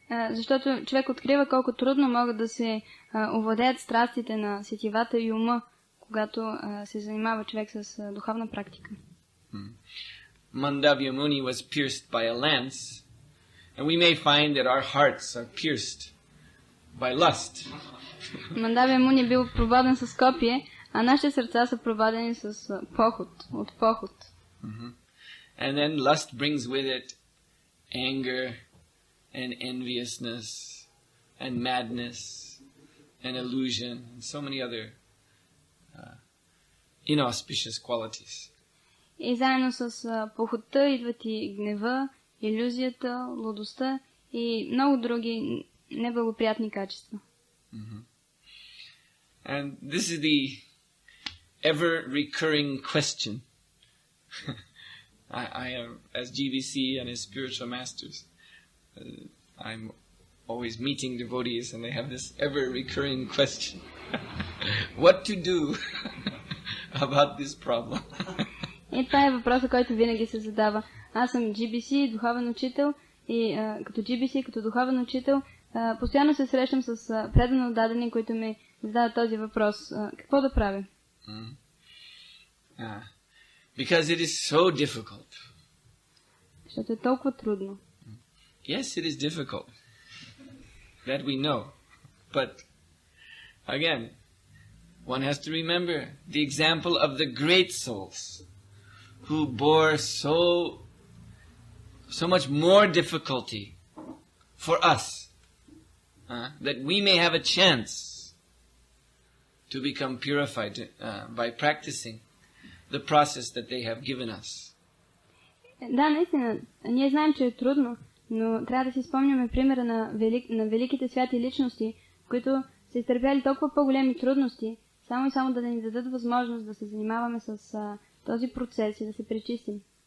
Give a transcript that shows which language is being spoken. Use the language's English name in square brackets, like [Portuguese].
[Bulgarian] Защото човек открива колко трудно могат да се овладеят страстите на сетивата и ума, когато се занимава човек с духовна практика. [English] Mandavya Muni was pierced by a lance, and we may find that our hearts are pierced by lust. [Bulgarian] Мандавия Муни бил пробаден с копие, а нашите сърца са пробадени с от похот. [English] And then lust brings with it anger and enviousness and madness and illusion and so many other inauspicious qualities. [Bulgarian] И заедно с похотта идват и гнева, илюзията, лудостта и много други неблагоприятни качества. [English] And this is the ever-recurring question. I am, as GBC and as spiritual masters, I'm always meeting devotees and they have this ever-recurring question. What to do about this problem? [Bulgarian] И това е въпросът, който винаги се задава. Аз съм GBC, духовен учител и като GBC, като духовен учител, постоянно се срещам с предано дадени, които ми задават този въпрос. Какво да правя? [English] Because it is so difficult. [Bulgarian] Защото е толкова трудно. [English] Yes, it is difficult. That we know. But again, one has to remember the example of the great souls who bore so much more difficulty for us, that we may have a chance to become purified by practicing the process that they have given us. [Bulgarian] Да, наистина, ние знаем, че е трудно, но трябва да си спомняме примера на великите святи личности, които са изтърпяли толкова по-големи трудности, само да ни дадат възможност да се занимаваме с този процес и да се пречистим.